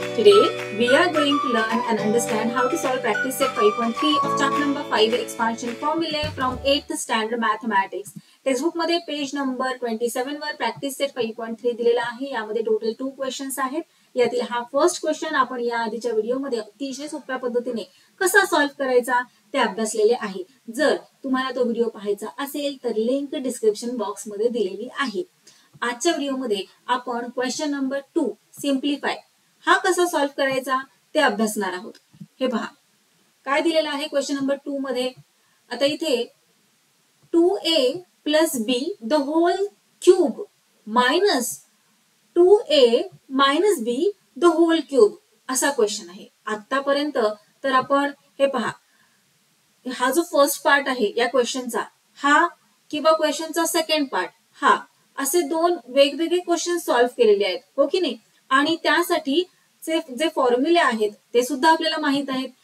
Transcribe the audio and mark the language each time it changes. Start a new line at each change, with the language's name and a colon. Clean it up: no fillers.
English: Today we are going to learn and understand how to solve practice set 5.3 of chapter number 5 expansion formulae from 8th standard mathematics.
Marathi: Textbook मध्ये page number 27 वर practice set 5.3 दिलेला आहे. यामध्ये total 2 questions आहेत. यातील हा first question आपण या आधीच्या व्हिडिओमध्ये अतिशय सोप्या पद्धतीने कसा सॉल्व्ह करायचा ते अभ्यासलेले आहे. जर तुम्हाला तो व्हिडिओ पाहायचा असेल तर लिंक डिस्क्रिप्शन बॉक्स मध्ये दिलेली आहे. आजच्या व्हिडिओमध्ये आपण क्वेश्चन नंबर 2 सिम्प्लिफाय हा कसा सॉल्व्ह करायचा ते अभ्यासणार आहोत. हे पहा काय दिलेलं आहे क्वेश्चन नंबर 2 मध्ये. आता इथे 2a plus b the whole cube minus 2a minus b the whole cube असा क्वेश्चन आहे. आतापर्यंत तर आपण हे पहा हा जो फर्स्ट पार्ट आहे या क्वेश्चनचा हा किंवा क्वेश्चनचा सेकंड पार्ट हा असे दोन वेगवेगळे क्वेश्चन सॉल्व्ह केलेले आहेत, हो की नाही. आणि त्यासाठी जे फॉर्म्युले आहेत ते सुद्धा आपल्याला माहित आहेत.